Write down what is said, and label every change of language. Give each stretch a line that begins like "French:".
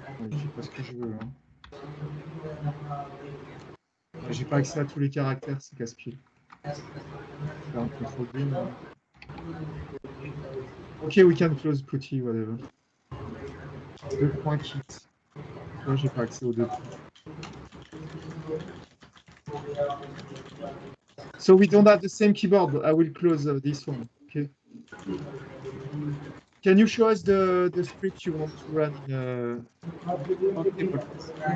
French: Je sais pas ce que je veux. Hein. J'ai pas accès à tous les caractères, c'est casse-pied. Un control B, mais...
English: Ok, we can close PuTTY, whatever.
French: 2.kit. Là, j'ai pas accès aux 2 points.
English: So we don't have the same keyboard, but I will close this one. Okay. Can you show us the script you want to run in on table, please?